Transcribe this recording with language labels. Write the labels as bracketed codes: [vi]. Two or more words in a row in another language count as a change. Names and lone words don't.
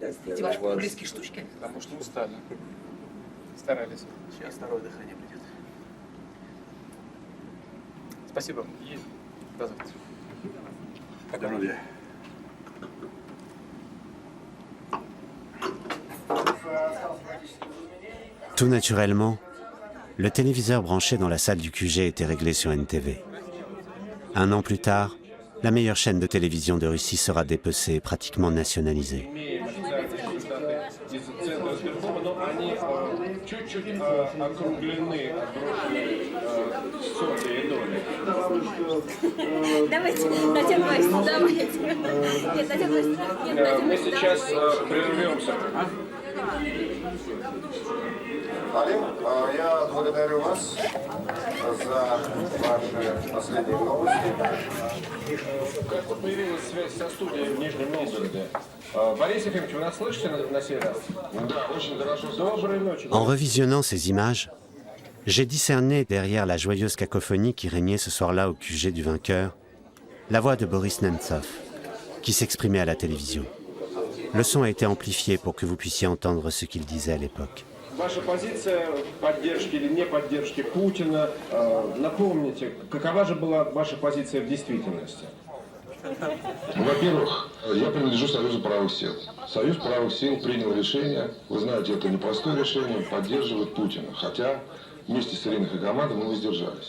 [ru] Эти ваши популистские штучки. Потому что устали. Старались. Сейчас второе дыхание придет. Спасибо и до завтра. Здоровья. [fr] Tout naturellement, le téléviseur branché dans la salle du QG était réglé sur NTV. Un an plus tard, la meilleure chaîne de télévision de Russie sera dépecée et pratiquement nationalisée. [ru] Давайте, Татьяна Борисовна, давайте. Нет, Татьяна Борисовна, нет, Татьяна Мы сейчас прервемся. Алим, я благодарю вас Как вот появилась связь со студией в Нижнем Новгороде? Борис Ефимович, вы нас слышите на сей раз? Да, очень хорошо. Доброй ночи. [fr] En revisionnant ces images, j'ai discerné derrière la joyeuse cacophonie qui régnait ce soir-là au QG du vainqueur, la voix de Boris Nemtsov, qui s'exprimait à la télévision. Le son a été amplifié pour que vous puissiez entendre ce qu'il disait à l'époque. [ru] Ваша позиция поддержки или не поддержки Путина, напомните, какова же была ваша позиция в действительности? Во-первых, я принадлежу Союзу правых сил. Союз правых сил принял решение, вы знаете, это непростое решение, поддерживать Путина, хотя вместе с Ириной Хакамадовой мы воздержались.